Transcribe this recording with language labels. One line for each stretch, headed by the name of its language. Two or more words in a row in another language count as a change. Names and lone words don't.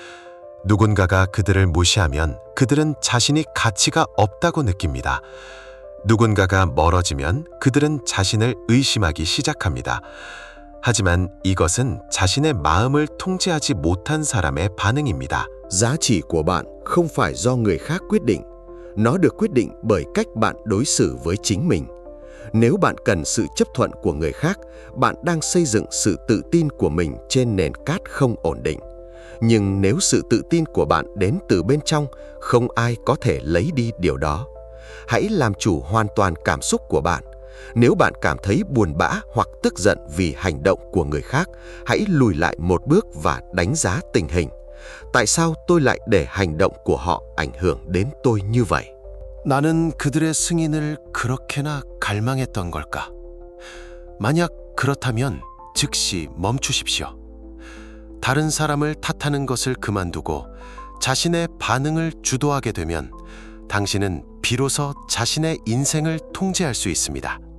Korean: 누군가가 그들을 무시하면 그들은 자신이 가치가 없다고 느낍니다. 누군가가 멀어지면 그들은 자신을 의심하기 시작합니다. 하지만 이것은 자신의 마음을 통제하지 못한 사람의 반응입니다.
Vietnamese: Giá trị của bạn không phải do người khác quyết định. Nó được quyết định bởi cách bạn đối xử với chính mình. Nếu bạn cần sự chấp thuận của người khác, bạn đang xây dựng sự tự tin của mình trên nền cát không ổn định. Nhưng nếu sự tự tin của bạn đến từ bên trong, không ai có thể lấy đi điều đó. Hãy làm chủ hoàn toàn cảm xúc của bạn. Nếu bạn cảm thấy buồn bã hoặc tức giận vì hành động của người khác, hãy lùi lại một bước và đánh giá tình hình. Tại sao tôi lại để hành động của họ ảnh hưởng đến tôi như vậy?
Korean: 나는 그들의 승인을 그렇게나 갈망했던 걸까? 만약 그렇다면 즉시 멈추십시오. 다른 사람을 탓하는 것을 그만두고 자신의 반응을 주도하게 되면 당신은 비로소 자신의 인생을 통제할 수 있습니다.